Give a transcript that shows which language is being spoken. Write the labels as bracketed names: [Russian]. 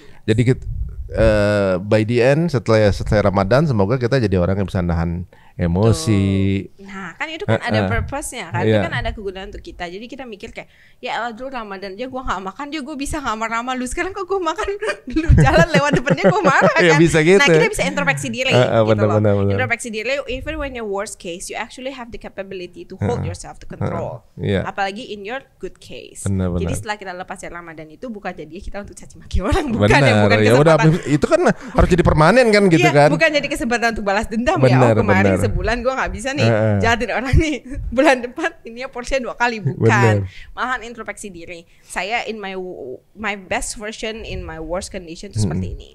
[Indonesian] Jadi [English] by the end [Indonesian] setelah Ramadan semoga kita jadi orang yang bisa nahan emosi, Nah kan itu kan ada purpose-nya kan, itu kan ada kegunaan untuk kita. Jadi kita mikir kayak, ya elah dulu Ramadan aja gue gak makan, dia gue bisa gak marah-marah lu. Sekarang kok gue makan dulu jalan lewat depannya gue marah kan. Bisa gitu. Nah kita bisa introspeksi diri gitu loh. Introspeksi diri, [English] even when your worst case, you actually have the capability to hold yourself to control. [Indonesian] Apalagi [English] in your good case. [Indonesian] Jadi setelah kita lepas dari Ramadan itu bukan jadi kita untuk caci maki orang, bukan ya udah, itu kan harus jadi permanen kan gitu kan. Bukan jadi kesempatan untuk balas dendam ya. Kemarin sebulan gue gak bisa nih jahatin orang nih, bulan depan ini porsinya 2 kali, bukan. Malahan introspeksi diri. Saya [English] in my best version in my worst condition [Indonesian] itu seperti ini.